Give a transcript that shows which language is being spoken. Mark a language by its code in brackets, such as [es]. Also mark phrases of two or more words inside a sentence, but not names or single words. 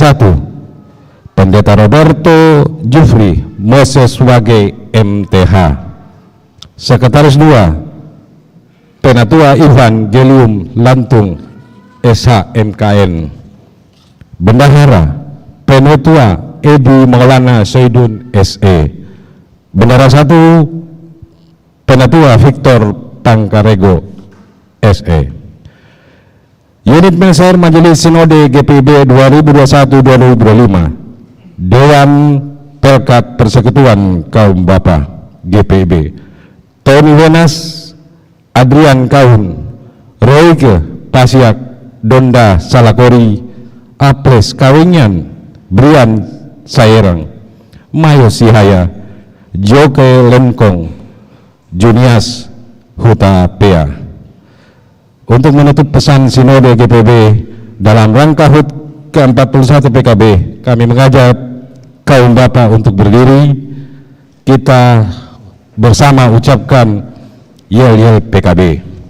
[id] 1 Pendeta Roberto Jufri Moses Wage MTH, Sekretaris 2 Penatua Ivan Gelium Lantung SHMKN, Bendahara Penatua Edi Maulana Saidun SE, Bendahara 1 Penatua Victor Tangkarego SE. Unit Mensar Majelis Sinode GPB 2021-2025, Dewan Pelkat Persekutuan Kaum Bapa GPB, Tony Wenas, Adrian Kaun, Roike Pasiak, Donda Salakori, Apres Kawinyan, Brian Sairang, Mayo Sihaya, Joke Lemkong, Junias Huta Pea. Untuk menutup pesan Sinode GPB dalam rangka HUT ke-41 PKB, kami mengajak kaum bapak untuk berdiri. Kita bersama ucapkan Yel-yel PKB.